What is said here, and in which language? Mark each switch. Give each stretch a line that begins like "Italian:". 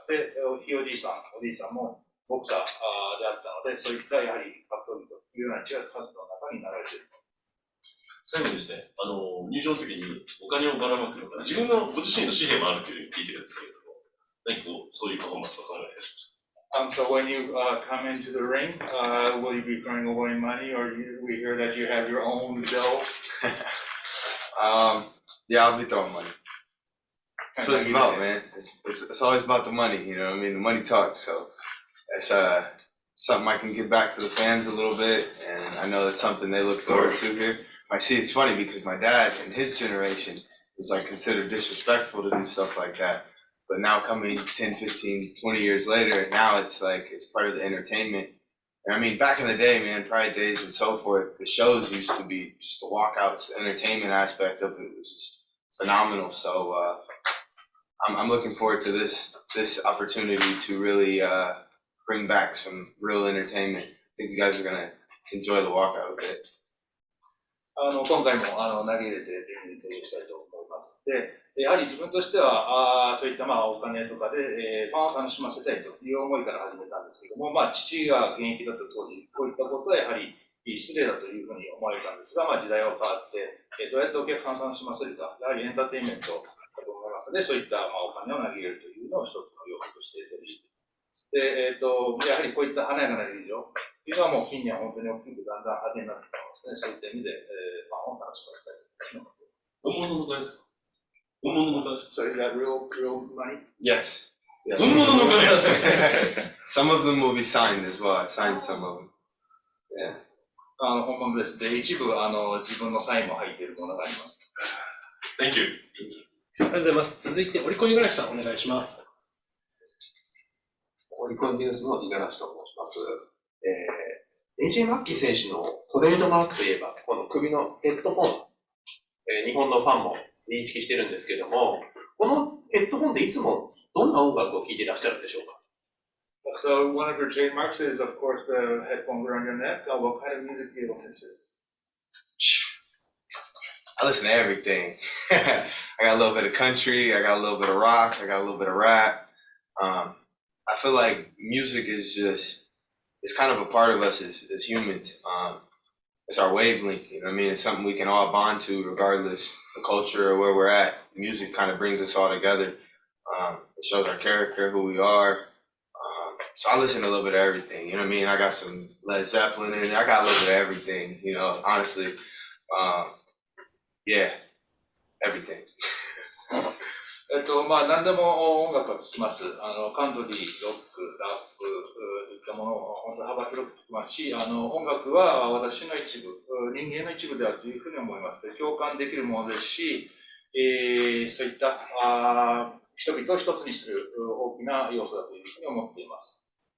Japanese: で、ひいおじいさん、おじいさんもボクサーであったので、そういったやはり格闘技というような違う活動の中になられている。最後にですね、入場の時にお金をばらまくのが、自分のご自身の紙幣もあるというふうに聞いてるんですけれども、何かそういうパフォーマンスを考えいらっしゃいますか？
English: So when you come into the ring, will you be throwing away money, or we hear that you have your own bills? Yeah, I'll be throwing money. That's what it's about, man. It's always about the money, you know what I mean? The money talks, so that's something I can give back to the fans a little bit, and I know that's something they look forward to here. I see it's funny because my dad and his generation was like considered disrespectful to do stuff like that. But now coming 10, 15, 20 years later, now it's like it's part of the entertainment. And I mean, back in the day, man, Pride Days and so forth, the shows used to be just the walkouts, the entertainment aspect of it was just phenomenal. So I'm looking forward to this opportunity to really bring back some real entertainment. I think you guys are going to enjoy the walkout a bit.
Japanese: 今回も投げ入れてリングに提供したいと思います。で、やはり自分としてはそういったお金とかで、ファンを楽しませたいという思いから始めたんですけども、父が現役だった当時、こういったことはやはり失礼だというふうに思われたんですが、時代は変わって、どうやってお客さんを楽しませるか、やはりエンターテインメントだと思いますので、そういったお金を投げ入れるというのを一つの要素として取り入れています。で、やはりこういった華やかな劇場というのはもう近年は本当に大きくだんだん派手になってきてますね。そういった意味で、ファンを楽しませたいと思います。本物のお金ですか？本物のお金ですか？
English: So is that real money? Yes.
Japanese: 本物のお金
English: Some of them will be signed as well. I signed some of them. Yeah.
Japanese: 本物です。で、一部自分のサインも入っているものがあります。
English: Thank you.
Japanese: ありがとうございます。続いて、オリコン五十嵐さん、お願いします。オリコンニュースの五十嵐と申します。AJMcKee選手のトレードマークといえば、この首のヘッドフォン、日本のファンも認識してるんですけども、このヘッドフォンでいつもどんな音楽を聴いていらっしゃるんでしょうか？
English: So one of your trademarks is, of course, the headphones around your neck. What kind of music do you listen to? I listen to everything. I got a little bit of country, I got a little bit of rock, I got a little bit of rap. I feel like music is just, it's kind of a part of us as humans. It's our wavelength, you know what I mean? It's something we can all bond to regardless the culture or where we're at. Music kind of brings us all together. It shows our character, who we are. So I listen to a little bit of everything, you know what I mean? I got some Led Zeppelin in there. I got a little bit of everything, you know, honestly. Yeah, everything.
Japanese: まあ、何でも音楽は聴きます。カントリー、ロック、ラップといったものを本当に幅広く聴きますし、音楽は私の一部、人間の一部であるというふうに思います。共感できるものですし、そういった人々を一つにする大きな要素だというふうに思っています。